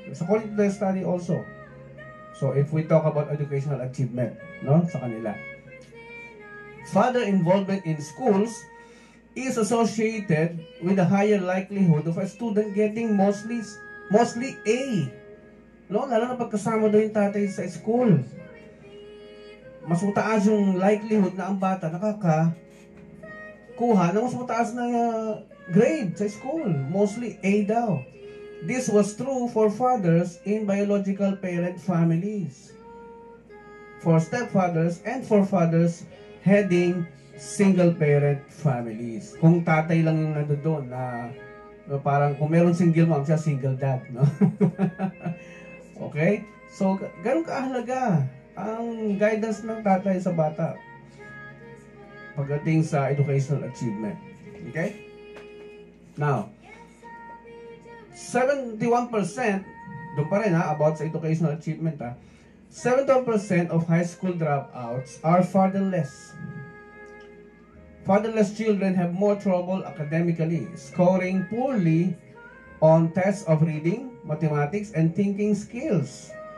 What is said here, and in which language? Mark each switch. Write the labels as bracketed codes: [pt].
[en] It's according to the study also. So if we talk about educational achievement, [tl] no, sa kanila. [en] Father involvement in schools is associated with a higher likelihood of a student getting mostly A. [tl] No, lalo na pagkasama daw yung tatay sa school. Mas mataas yung likelihood na ang bata nakakakuha ng mas mataas na grade sa school. [en] Mostly A daw. This was true for fathers in biological parent families, for stepfathers, and for fathers heading single-parent families. [tl] Kung tatay lang yung nandoon na parang kung meron single mom, siya single dad, no? [en] Okay? [tl] So, ganun kahalaga ang guidance ng tatay sa bata pagdating sa educational achievement. [en] Okay? Now, 71%, [tl] doon pa rin about sa [en] educational achievement 71% of high school dropouts are fatherless. Fatherless children have more trouble academically, scoring poorly on tests of reading, mathematics, and thinking skills.